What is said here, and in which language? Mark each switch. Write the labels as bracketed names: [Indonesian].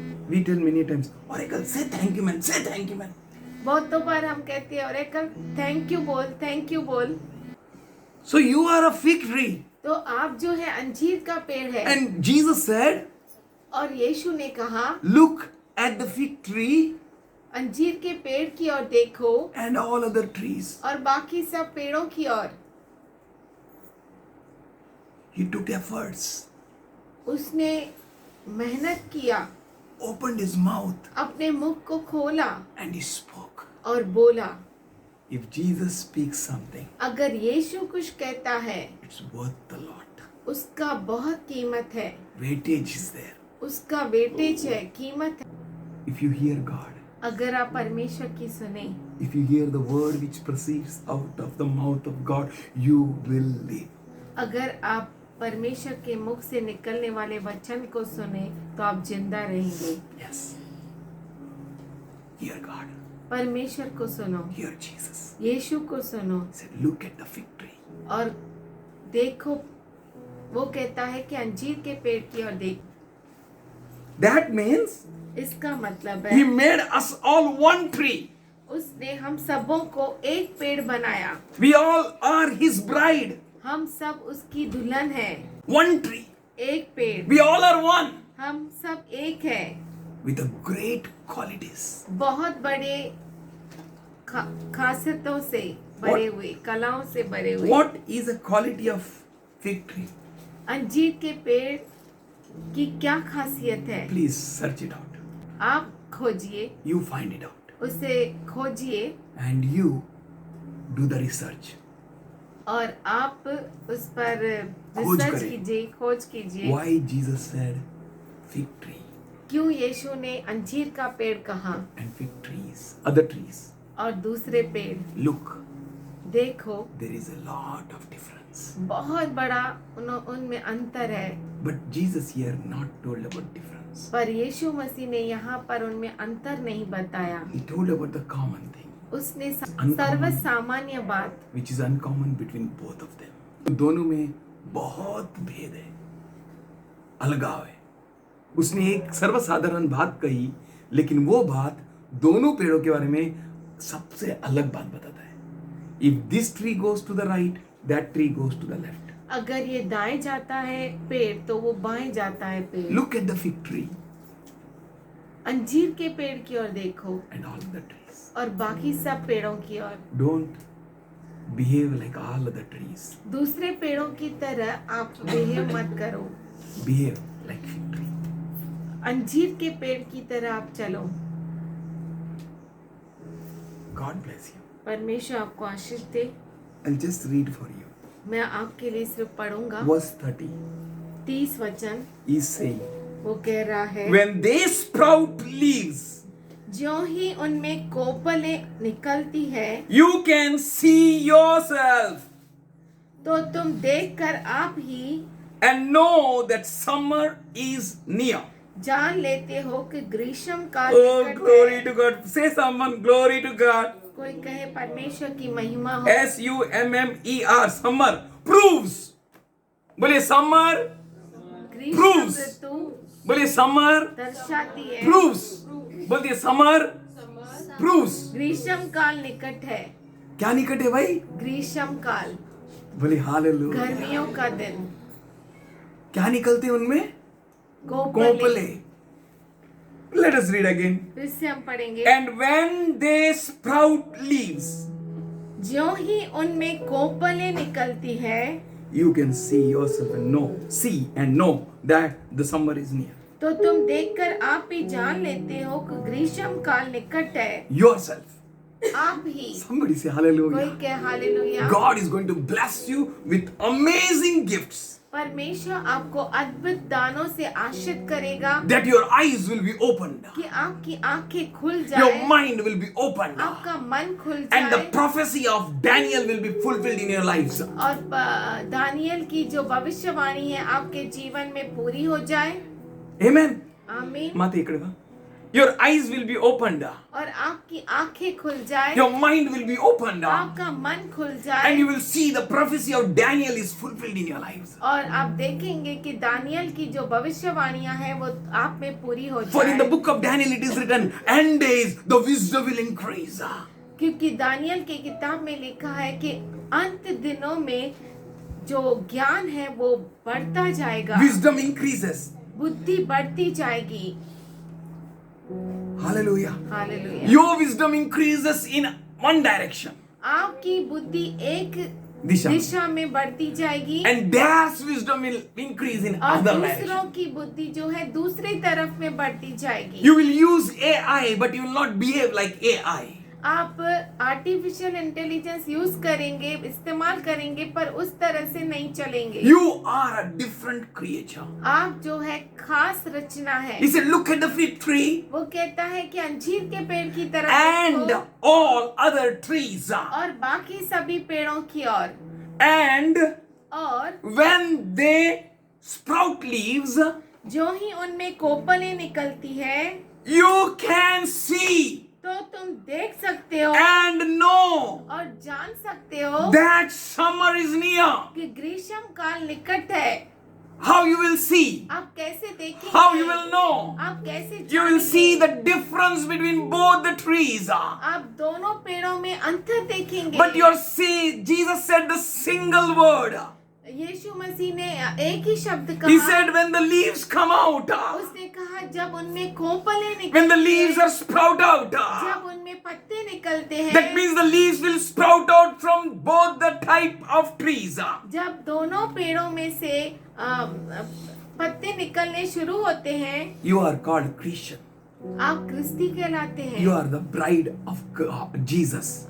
[English] We tell many times, Oracle, say thank you man, say thank you man. [Hindi] बहुतों बार हम कहते हैं Oracle thank you बोल, thank you बोल। [English] So you are a fig tree. [Hindi] तो आप जो है अंजीर का पेड़ है। [English] And Jesus said, [Hindi] और यीशु ने कहा [English] look at the fig tree [Hindi] अंजीर के पेड़ की ओर देखो [English] and all other trees. [Hindi] और बाकी सब पेड़ों की ओर। [English] He took efforts, [Hindi] उसने मेहनत किया, [English] opened his mouth [Hindi] अपने मुख को खोला [English] and he spoke. [Hindi] और बोला। [English] If Jesus speaks something, [Hindi] अगर यीशु कुछ कहता है, [English] it's worth a lot. [Hindi] उसका बहुत कीमत है, [English] Weightage is there. [Hindi] उसका वेटेज है, कीमत है। [English] If you hear God, [Hindi] अगर आप परमेश्वर की सुने, [English] if you hear the word which proceeds out of the mouth of God, you will live. [Hindi] अगर आप परमेश्वर के मुख से निकलने वाले वचन को सुने तो आप जिंदा रहेंगे। [English] Yes. Hear God. [Hindi] परमेश्वर को सुनो, [English] Hear Jesus. [Hindi] यीशु को सुनो [English] He said, look at the fig tree. [Hindi] और देखो। वो कहता है कि अंजीर के पेड़ की ओर देख। [English] That means [Hindi] इसका मतलब [English] He [Hindi] है [English] made us all one tree. [Hindi] उसने हम सबों को एक पेड़ बनाया। [English] We all are His bride. [Hindi] हम सब उसकी दुल्हन है। [English] One tree. [Hindi] एक पेड़, [English] We all are one. [Hindi] हम सब एक है। [English] With a great qualities. [Hindi] बहुत बड़े खासियतों से भरे हुए, कलाओं से भरे हुए। [English] What is the quality of fig tree? [Hindi] अंजीर के पेड़ की क्या खासियत है? [English] Please search it out. [Hindi] आप खोजिए, [English] You find it out. [Hindi] उसे खोजिए [English] And you do the research. [Hindi] और आप उस पर खोज रिसर्च करें। कीजिए, खोज कीजिए। [English] Why Jesus said fig tree [Hindi] क्यों यीशु ने अंजीर का पेड़ कहा [English] and fig trees, other trees? [Hindi] और दूसरे पेड़? [English] Look, [Hindi] देखो, [English] there is a lot of difference. [Hindi] बहुत बड़ा उनमें अंतर है। [English] But Jesus here not told about difference. [Hindi] पर यीशु मसीह ने यहाँ पर उनमें अंतर नहीं बताया। [English] He told about the common thing, [Hindi] उसने [English] Uncommon. [Hindi] सर्वसामान्य बात, which is uncommon between both of them. दोनों में बहुत भेद है, अलगाव है. उसने एक सर्वसाधारण बात कही, लेकिन वो बात दोनों पेड़ों के बारे में सबसे अलग बात बताता है. [English] If this tree goes to the right, that tree goes to the left. [Hindi] अगर ये दाएं जाता है पेड़ तो वो बाएं जाता है पेड़। [English] Look at the fig tree [Hindi] अंजीर के पेड़ की ओर देखो [English] and all the trees. [Hindi] और बाकी सब पेड़ों की ओर। [English] Don't behave like all other trees. [Hindi] दूसरे पेड़ों की तरह आप बिहेव मत करो, [English] Behave like fig tree. [Hindi] अंजीर के पेड़ की तरह आप चलो। [English] God bless you. [Hindi] परमेश्वर आपको आशीष दे। [English] I'll just read for you. [Hindi] मैं आपके लिए सिर्फ पढ़ूंगा। [English] Verse 30 [Hindi] 30 वचन [English] is saying, [Hindi] वो कह रहा है, [English] when they sprout leaves, [Hindi] ज्यों ही उनमें कोपलें निकलती है [English] you can see yourself. [Hindi] तो तुम देखकर आप ही [English] and know that summer is near. [Hindi] जान लेते हो कि ग्रीष्म काल [English] Oh, [Hindi] निकट [English] glory [Hindi] है। [English] to God. Say someone, glory to God. [Hindi] कोई कहे परमेश्वर की महिमा हो। [English] SUMMER, summer proves. [Hindi] बोले summer ग्रीष्म [English] proves. [Hindi] ऋतु बोले summer दर्शाती है [English] proves. [Hindi] बोलिए [English] summer proves. [Hindi] ग्रीष्म काल निकट है। क्या निकट है भाई? ग्रीष्म काल बोले हालेलुया। गर्मियों का दिन। क्या निकलते हैं उनमें? Kople. Kople. [English] Let us read again. [Hindi] फिर से हम पढ़ेंगे। [English] And when they sprout leaves, [Hindi] ज्यों ही उनमें कोपले निकलती है, [English] you can see yourself and know that the summer is near. [Hindi] तो तुम देखकर आप ही जान लेते हो कि ग्रीष्म काल निकट है। [English] Yourself. [Hindi] आप ही। [English] Somebody say [Hindi] कोई [English] hallelujah. [Hindi] कहे hallelujah. [English] God is going to bless you with amazing gifts [Hindi] परमेश्वर आपको अद्भुत दानों से आशीष करेगा [English] that your eyes will be opened. [Hindi] कि आपकी आंखें खुल [English] Your [Hindi] जाए, [English] mind will be opened. [Hindi] आपका मन खुल [English] And the [Hindi] जाए [English] prophecy of Daniel will be fulfilled in your lives. [Hindi] और दानियल की जो भविष्यवाणी है आपके जीवन में पूरी हो जाए। [English] Amen. [Hindi] आमीन। [Marathi] माते इकडे बघा. [English] Your eyes will be opened. [Hindi] और आपकी आंखें खुल जाए, [English] Your mind will be opened. [Hindi] आपका मन खुल [English] And [Hindi] जाए [English] you will see the prophecy of Daniel is fulfilled in your lives. [Hindi] और आप देखेंगे कि दानियल की जो भविष्यवाणियां हैं वो आप में पूरी हो [English] For in the [Hindi] जाए। [English] book of Daniel it is written, end days the wisdom will increase. [Hindi] क्योंकि दानियल की किताब में लिखा है कि अंत दिनों में जो ज्ञान है वो बढ़ता जाएगा, [English] Wisdom increases. [Hindi] बुद्धि बढ़ती जाएगी। [English] Hallelujah. [Hindi] Hallelujah. [English] Your wisdom increases in one direction. [Hindi] आपकी बुद्धि एक दिशा। दिशा में बढ़ती जाएगी [English] And theirs wisdom will increase in [Hindi] और [English] other [Hindi] दूसरों [English] direction. [Hindi] की बुद्धि जो है दूसरी तरफ में बढ़ती जाएगी। [English] You will use AI but you will not behave like AI. [Hindi] आप आर्टिफिशियल इंटेलिजेंस यूज करेंगे, इस्तेमाल करेंगे, पर उस तरह से नहीं चलेंगे। [English] You are a different creature. [Hindi] आप जो है खास रचना है। [English] He said, look at the fig tree [Hindi] वो कहता है कि अंजीर के पेड़ की तरह [English] and [Hindi] देखो [English] all other trees. [Hindi] और बाकी सभी पेड़ों की ओर, [English] And [Hindi] और [English] when they sprout leaves, [Hindi] जो ही उनमें कोपलें निकलती है [English] you can see [Hindi] तो तुम देख सकते हो [English] and know [Hindi] और जान सकते हो [English] that summer is near. [Hindi] कि ग्रीष्म काल निकट है। [English] How you will see? [Hindi] आप कैसे देखेंगे? [English] How you will know? [Hindi] आप कैसे [English] You will [Hindi] जानेंगे? [English] see the difference between both the trees. [Hindi] आप दोनों पेड़ों में अंतर देखेंगे। [English] But your see, Jesus said the single word. [Hindi] यीशु मसीह ने एक ही शब्द [English] He [Hindi] कहा। [English] said when the leaves come out, [Hindi] उसने कहा जब उनमें कोपले [English] when [Hindi] निकलते [English] the leaves are sprout out, [Hindi] जब उनमें पत्ते निकलते हैं, [English] that means the leaves will sprout out from both the type of trees. [Hindi] जब दोनों पेड़ों में से पत्ते निकलने शुरू होते हैं, [English] You are called Christian. [Hindi] आप क्रिस्ती कहलाते हैं। [English] You are the bride of God, Jesus.